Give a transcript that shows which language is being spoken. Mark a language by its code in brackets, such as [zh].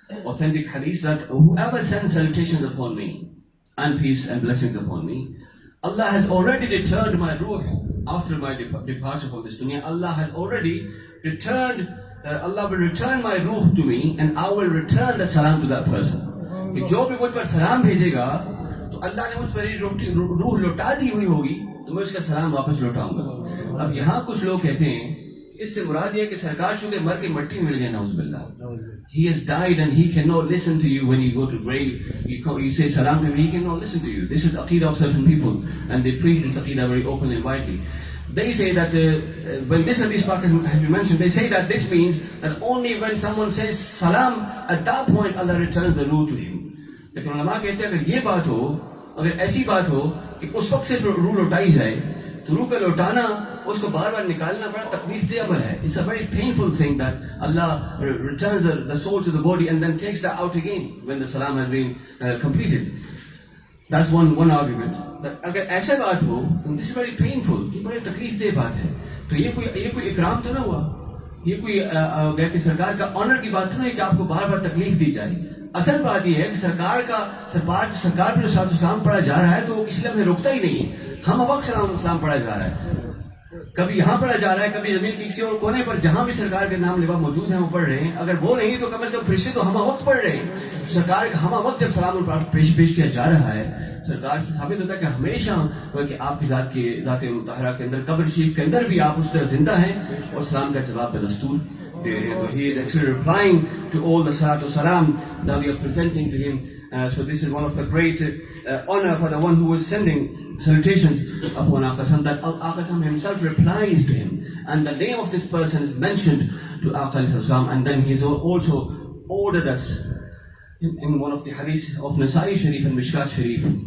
[en] Authentic hadith that whoever sends salutations upon me and peace and blessings upon me, Allah has already returned my ruh after my departure from this dunya. Allah has already returned, Allah will return my ruh to me, and I will return the salam to that person. कि जो भी मुझ पर सलाम भेजेगा [hi] तो अल्लाह ने मुझ पर रूह लौटा दी हुई होगी तो मैं उसका सलाम वापस लौटाऊंगा। [en] अब यहाँ कुछ लोग कहते हैं इससे मुराद ये है कि सरकार चूंकि मर के मट्टी मिल गए नाउज़ुबिल्लाह, he has died and he cannot listen to you when you go to grave, you say salam to him, he cannot listen to you. This is the aqidah of certain people and they preach this aqidah very openly and widely. They say that when this hadith has been mentioned, they say that this means that only when someone says salam, at that point Allah returns the ruh to him. [hi] लेकिन उलमा कहते हैं अगर ये बात हो, अगर ऐसी बात हो कि उस वक्त सिर्फ रूह लौटाई जाए तो रूह का लौटाना उसको बार बार निकालना बड़ा तकलीफ दे अमल है. [en] It's a very painful thing that Allah returns the soul to the body and then takes that out again when the salam has been completed. That's one argument. That अगर ऐसा बात हो, then this is very painful. [hi] ये बड़ी तकलीफ दे बात है. तो ये कोई इकराम तो ना हुआ, ये कोई सरकार का ऑनर की बात तो नहीं कि आपको बार बार तकलीफ दी जाए. असल बात यह है कि सरकार पर जो सलाम पढ़ा जा रहा है तो वो किसी लम्हे रुकता ही नहीं है. हम वक्त सलाम पढ़ा जा रहा है, कभी यहाँ पढ़ा जा रहा है, कभी जमीन के किसी और कोने पर जहां भी सरकार के नाम लिवा मौजूद है वो पढ़ रहे हैं. अगर वो नहीं तो कम से कम फरिश्ते तो हम वक्त पढ़ रहे हैं. सरकार का हम वक्त जब सलाम पेश किया जा रहा है, सरकार से साबित होता है कि हमेशा कि आपकी ज़ात मुतहरा के अंदर कब्र शरीफ के अंदर भी आप उस तरह जिंदा हैं और सलाम का जवाब बदस्तूर दे रहे हैं. [en] तो he is actually replying to all the salatu salam that we are presenting to him. So this is one of the great honor for the one who is sending salutations upon Aqal Salam, that Aqal Salam himself replies to him and the name of this person is mentioned to Aqal Salam, and then he has also ordered us in one of the hadith of Nasai Sharif and Mishkat Sharif.